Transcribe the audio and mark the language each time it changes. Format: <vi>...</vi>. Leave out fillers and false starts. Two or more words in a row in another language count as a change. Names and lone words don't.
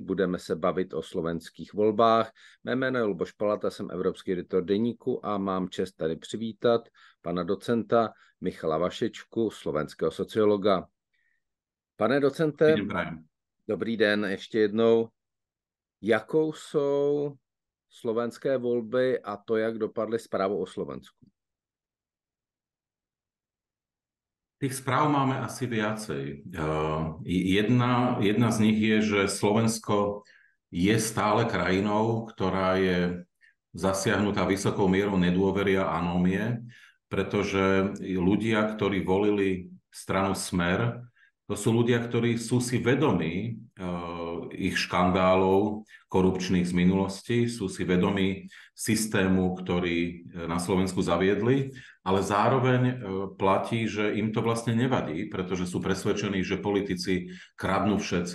<cs>Budeme se bavit o slovenských volbách. Mé jméno je Luboš Palata, jsem evropský editor Deníku a mám čest tady přivítat pana docenta Michala Vašečku, slovenského sociologa. Pane docente, dobrý den ještě jednou. Jakou jsou slovenské volby a to, jak dopadly zprávou o Slovensku?</cs> <sk>Tých správ máme asi viacej. Jedna z nich je, že Slovensko je stále krajinou, ktorá je zasiahnutá vysokou mierou nedôvery a anómie, pretože ľudia, ktorí volili stranu Smer, to sú ľudia, ktorí sú si vedomí ich škandálov korupčných z minulosti, sú si vedomí systému, ktorý na Slovensku zaviedli, ale zároveň platí, že im to vlastne nevadí, pretože sú presvedčení, že politici kradnú všetci.</sk>